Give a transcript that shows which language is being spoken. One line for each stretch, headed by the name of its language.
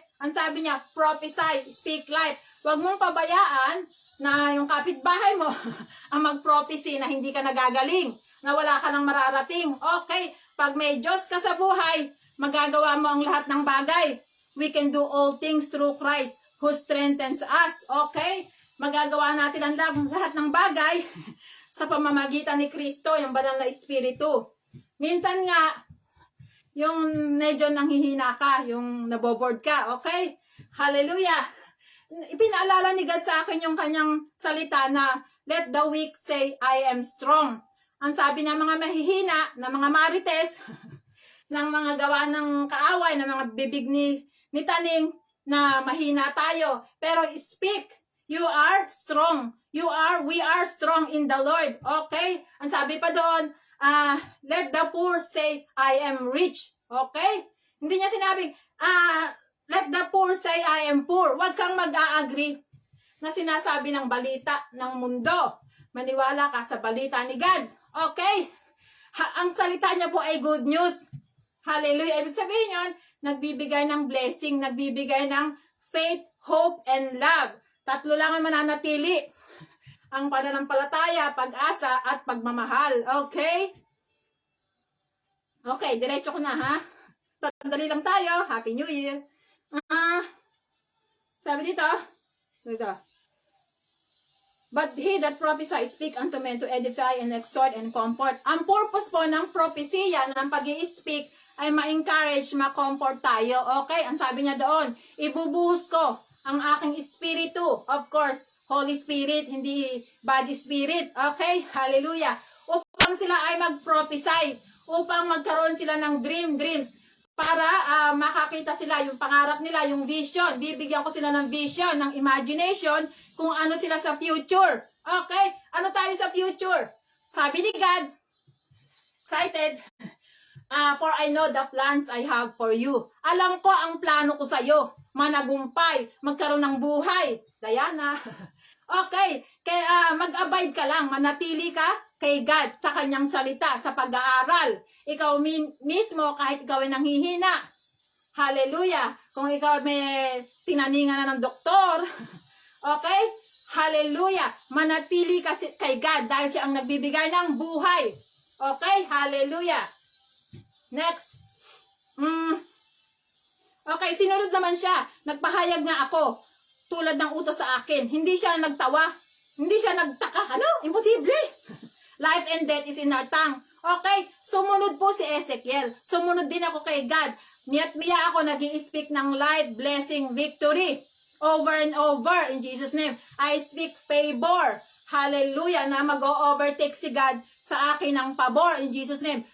Filipino: Ang sabi niya,
English: prophesy, speak life.
Filipino: Huwag mong pabayaan na yung kapitbahay mo ang mag-prophecy na hindi ka nagagaling, na wala ka nang mararating. Okay, pag may Diyos ka sa buhay, magagawa mo ang lahat ng bagay.
English: We can do all things through Christ who strengthens us.
Filipino: Okay, magagawa natin ang lahat ng bagay sa pamamagitan ni Kristo, yung banal na Espiritu. Minsan nga, yung medyo nanghihina ka, yung naboboard ka, okay? Hallelujah! Ipinaalala ni God sa akin yung kanyang salita na,
English: let the weak say, I am strong.
Filipino: Ang sabi ng mga mahihina, ng mga marites, ng mga gawa ng kaaway, ng mga bibig ni taning, na mahina tayo.
English: Pero speak, you are strong. We are strong in the Lord. Okay?
Filipino: Ang sabi pa doon,
English: let the poor say, I am rich. Okay?
Filipino: Hindi niya sinabing,
English: let the poor say, I am poor.
Filipino: Huwag kang mag-a-agree na sinasabi ng balita ng mundo. Maniwala ka sa balita ni God. Okay? Ang salita niya po ay good news. Hallelujah. Ibig sabihin yun, nagbibigay ng blessing, nagbibigay ng
English: faith, hope, and love.
Filipino: Tatlo lang ang mananatili. Ang pananampalataya, pag-asa, at pagmamahal. Okay? Okay, diretso ko na ha. Sandali lang tayo.
English: Happy New Year.
Filipino: Sabi dito.
English: But he that prophesies speak unto men to edify and exhort and comfort.
Filipino: Ang purpose po ng propesya, ng pag-i-speak, ay ma-encourage, ma-comfort tayo. Okay? Ang sabi niya doon, ibubuhos ko ang aking espiritu. Of course, Holy Spirit, hindi body spirit. Okay? Hallelujah. Upang sila ay mag-prophesy. Upang magkaroon sila ng dreams. Para makakita sila yung pangarap nila, yung vision. Bibigyan ko sila ng vision, ng imagination, kung ano sila sa future. Okay? Ano tayo sa future? Sabi ni God,
English: excited, for I know the plans I have for you.
Filipino: Alam ko ang plano ko sa'yo. Managumpay, magkaroon ng buhay. Diana. Okay, kaya mag-abide ka lang, manatili ka kay God sa kanyang salita, sa pag-aaral. Ikaw mismo, kahit ikaw ay nanghihina, hallelujah, kung ikaw may tinaningan na ng doktor, okay, hallelujah, manatili ka kay God dahil siya ang nagbibigay ng buhay. Okay, hallelujah. Next. Okay, sinunod naman siya. Nagpahayag nga ako, tulad ng utos sa akin. Hindi siya nagtawa. Hindi siya nagtaka. Ano? Imposible.
English: Life and death is in our tongue.
Filipino: Okay, sumunod po si Ezekiel. Sumunod din ako kay God. Miya ako nag-i-speak ng life, blessing, victory.
English: Over and over in Jesus' name. I speak favor.
Filipino: Hallelujah, na mag-overtake si God sa akin ng pabor in Jesus' name.